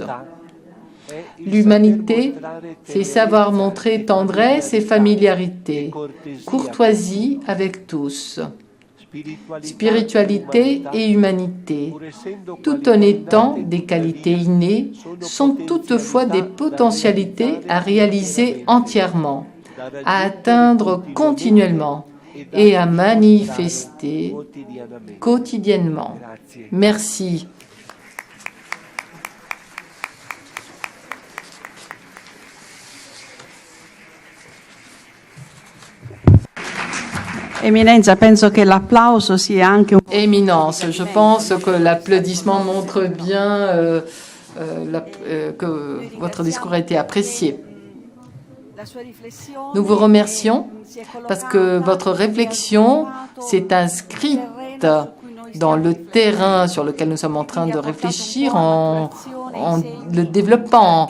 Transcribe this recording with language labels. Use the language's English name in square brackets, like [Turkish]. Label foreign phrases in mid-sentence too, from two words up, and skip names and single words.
[French] L'humanité, c'est savoir montrer tendresse et familiarité, courtoisie avec tous, spiritualité et humanité, tout en étant des qualités innées, sont toutefois des potentialités à réaliser entièrement, à atteindre continuellement et à manifester quotidiennement. Merci. [Italian] Eminenza, penso che l'applauso sia anche un... [French] Éminence, je pense que l'applaudissement montre bien que votre discours a été apprécié. Nous vous remercions parce que votre réflexion s'est inscrite dans le terrain sur lequel nous sommes en train de réfléchir en le développant.